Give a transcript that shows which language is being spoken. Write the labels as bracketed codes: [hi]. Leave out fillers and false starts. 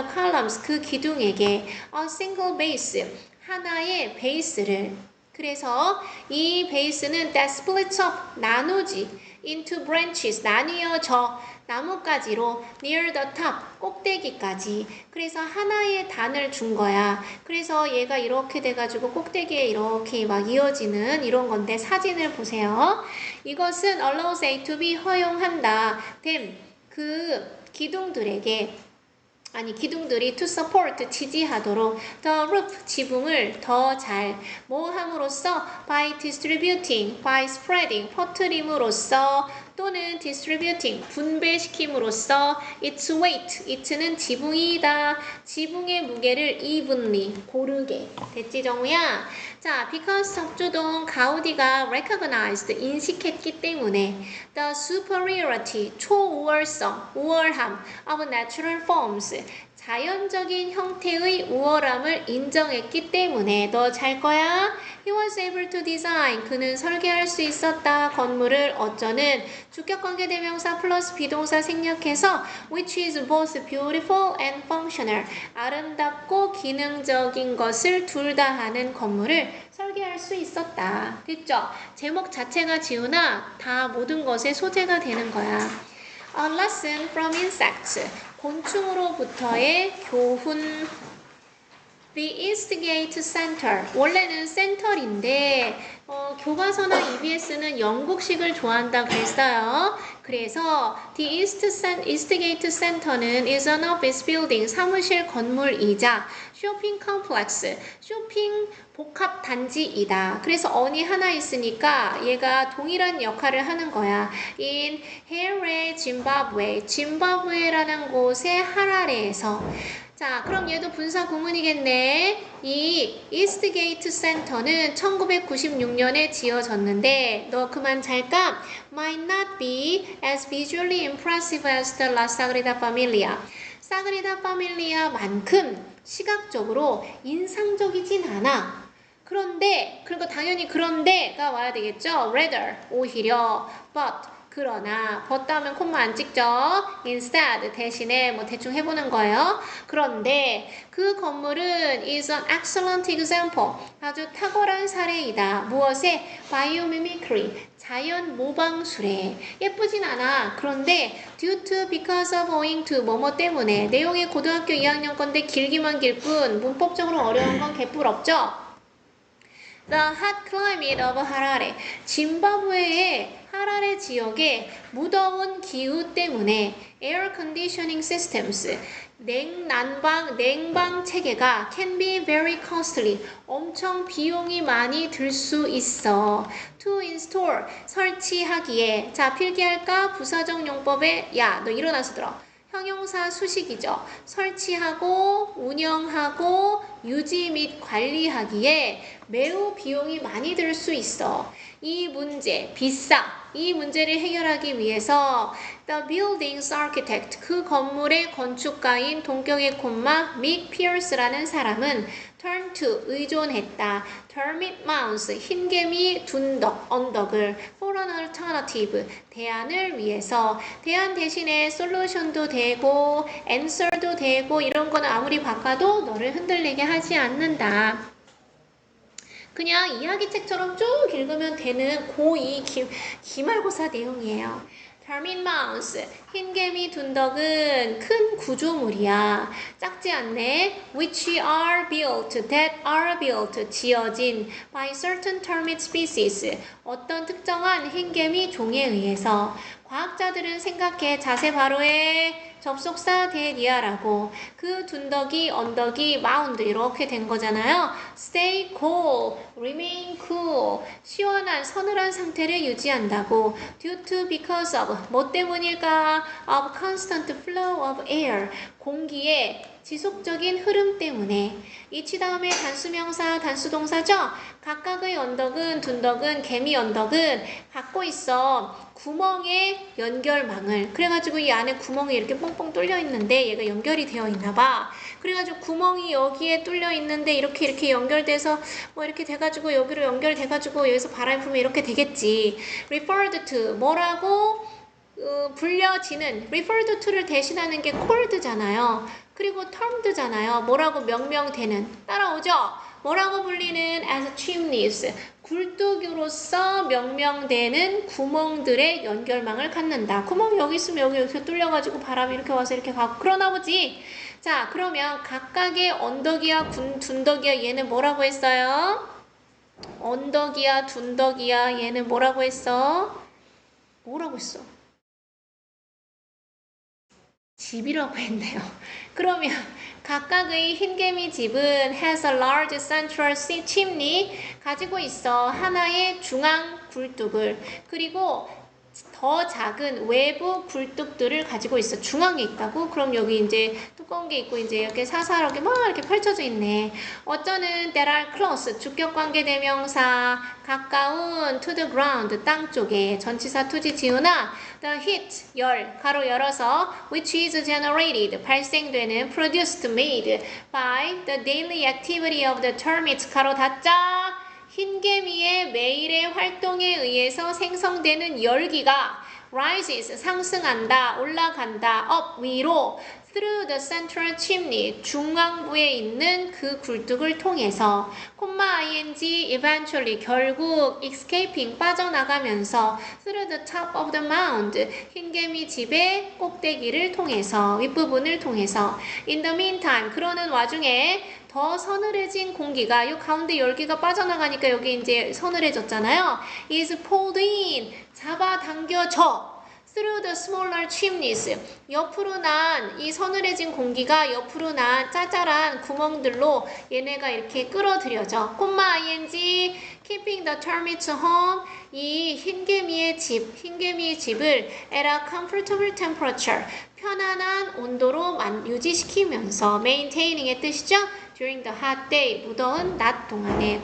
[en] The columns [ko] 그 기둥에게 [en] a single base [ko] 하나의 베이스를 그래서 이 베이스는 [en] that splits up [ko] 나누지 [en] into branches [ko] 나뉘어져 나뭇가지로 [en] near the top [ko] 꼭대기까지 그래서 하나의 단을 준 거야. 그래서 얘가 이렇게 돼가지고 꼭대기에 이렇게 막 이어지는 이런 건데 사진을 보세요. 이것은 [en] allows A to B [ko] 허용한다. [en] them [ko] 그 기둥들에게 기둥들이 [en] to support 지지하도록 the roof [ko] 지붕을 더 잘 뭐 함으로써 [en] by distributing, by spreading [ko] 퍼뜨림으로써 또는 [en] distributing [ko] 분배시킴으로써 [en] its weight, it는 [ko] 지붕이다. 지붕의 무게를 [en] evenly [ko] 고르게 됐지 정우야? 자, [en] because [ko] 적주동 가우디가 [en] recognized [ko] 인식했기 때문에 [en] the superiority [ko] 초우월성, 우월함 [en] of natural forms [ko] 자연적인 형태의 우월함을 인정했기 때문에 너 잘 거야? [en] He was able to design. [ko] 그는 설계할 수 있었다. 건물을 어쩌는 주격관계대명사 플러스 비동사 생략해서 [en] which is both beautiful and functional. [ko] 아름답고 기능적인 것을 둘 다 하는 건물을 설계할 수 있었다. 됐죠? 제목 자체가 지우나 다 모든 것의 소재가 되는 거야. [en] A lesson from insects. [ko] 곤충으로부터의 교훈. [en] The Eastgate Center. [ko] 원래는 센터인데 교과서나 EBS는 영국식을 좋아한다 그랬어요. 그래서 The Eastgate Center는 [en] is an office building, [ko] 사무실 건물이자 쇼핑 컴플렉스, 쇼핑 복합 단지이다. 그래서 on이 하나 있으니까 얘가 동일한 역할을 하는 거야. [en] In Harare, [ko] 짐바브웨, 짐바브웨라는 곳의 하라레에서. 자, 그럼 얘도 분사 구문이겠네. 이 이스트게이트 센터는 1996년에 지어졌는데 너 그만 잘까? [en] Might not be as visually impressive as the La Sagrada Familia. [ko] 사그리다 파밀리아만큼 시각적으로 인상적이진 않아. 그런데, 그리고 당연히 그런데가 와야 되겠죠. [en] Rather, [ko] 오히려, but, 그러나, but 하면 콤마 안 찍죠. Instead, 대신에 뭐 대충 해보는 거예요. 그런데 그 건물은 [en] is an excellent example. [ko] 아주 탁월한 사례이다. 무엇에? [en] Biomimicry. [ko] 자연 모방술에. 예쁘진 않아. [en] 그런데 due to, because of, owing to, [ko] 뭐뭐 때문에. 내용이 고등학교 2학년 건데 길기만 길 뿐 문법적으로 어려운 건 개뿔 없죠. [en] The hot climate of Harare. [ko] 짐바브웨의 하라레 지역의 무더운 기후 때문에 [en] air conditioning systems, [ko] 냉방 체계가 [en] can be very costly. [ko] 엄청 비용이 많이 들 수 있어. [en] To install, [ko] 설치하기에. 자, 필기할까? 부사적 용법에 야, 너 일어나서 들어. 형용사 수식이죠. 설치하고 운영하고 유지 및 관리하기에 매우 비용이 많이 들 수 있어. 이 문제, 비싸. 이 문제를 해결하기 위해서 [en] The building's architect, [ko] 그 건물의 건축가인 동격의 콤마 믹 피어스라는 사람은 [en] turn to, [ko] 의존했다. [en] termite mounds, [ko] 흰개미 둔덕, 언덕을 [en] for an alternative, [ko] 대안을 위해서. 대안 대신에 solution도 되고 answer도 되고 이런 거는 아무리 바꿔도 너를 흔들리게 하지 않는다. 그냥 이야기책처럼 쭉 읽으면 되는 고2 기말고사 내용이에요. [en] termite mounds, [ko] 흰개미 둔덕은 큰 구조물이야. 작지 않네. [en] which are built, that are built, [ko] 지어진 [en] by certain termite species, [ko] 어떤 특정한 흰개미 종에 의해서. 과학자들은 생각해. 자세 바로 해. 접속사 대리아라고. 그 둔덕이, 언덕이, 마운드 이렇게 된 거잖아요. [en] stay cool, remain cool, [ko] 시원한, 서늘한 상태를 유지한다고. [en] due to, because of, [ko] 뭐 때문일까? [en] of constant flow of air, [ko] 공기의 지속적인 흐름 때문에. 이치 다음에 단수명사, 단수동사죠? 각각의 언덕은, 둔덕은, 개미 언덕은 갖고 있어. 구멍의 연결망을. 그래가지고 이 안에 구멍이 이렇게 뻥뻥 뚫려 있는데 얘가 연결이 되어 있나 봐. 그래가지고 구멍이 여기에 뚫려 있는데 이렇게 연결돼서 뭐 이렇게 돼가지고 여기로 연결돼가지고 여기서 바람이 불면 이렇게 되겠지. [en] referred to, [ko] 뭐라고? 불려지는. [en] referred to [ko] 를 대신하는 게 called잖아요. 그리고 termed잖아요. 뭐라고 명명되는. 따라오죠? 뭐라고 불리는? [en] as chimneys, [ko] 굴뚝으로서 명명되는 구멍들의 연결망을 갖는다. 구멍이 여기 있으면 여기 이렇게 뚫려가지고 바람이 이렇게 와서 이렇게 가고 그러나 보지. 자, 그러면 각각의 언덕이야 둔덕이야 얘는 뭐라고 했어요? 언덕이야 둔덕이야 얘는 뭐라고 했어? 뭐라고 했어? 집이라고 했네요. 그러면 각각의 흰개미 집은 [en] has a large central chimney, [ko] 가지고 있어 하나의 중앙 굴뚝을. 그리고 더 작은 외부 굴뚝들을 가지고 있어. 중앙에 있다고? 그럼 여기 이제 두꺼운 게 있고 이제 이렇게 사사하게 막 이렇게 펼쳐져 있네. 어쩌는 [en] that are close, [ko] 주격관계 대명사, 가까운 [en] to the ground, [ko] 땅 쪽에. 전치사 투지 지우나 [en] the heat, [ko] 열, 가로 열어서 [en] which is generated, [ko] 발생되는 [en] produced, made by the daily activity of the termites, [ko] 가로 닫자. 흰개미의 매일의 활동에 의해서 생성되는 열기가 [en] rises, [ko] 상승한다, 올라간다, up, 위로 [en] through the central chimney, [ko] 중앙부에 있는 그 굴뚝을 통해서, ing, [en] eventually, [ko] 결국, [en] escaping, [ko] 빠져나가면서, [en] through the top of the mound, [ko] 흰개미 집의 꼭대기를 통해서, 윗부분을 통해서, [en] in the meantime, [ko] 그러는 와중에 더 서늘해진 공기가, 요 가운데 열기가 빠져나가니까 여기 이제 서늘해졌잖아요. [en] is pulled in, [ko] 잡아당겨져. [en] through the smaller chimneys, [ko] 옆으로 난 이 서늘해진 공기가 옆으로 난 짜잘한 구멍들로 얘네가 이렇게 끌어들여져. [en] ing, keeping the termites home, [ko] 이 흰개미의 집을 [en] at a comfortable temperature, [ko] 편안한 온도로 유지시키면서 [en] maintainings의 뜻이죠. during the hot day, [ko] 무더운 낮 동안에.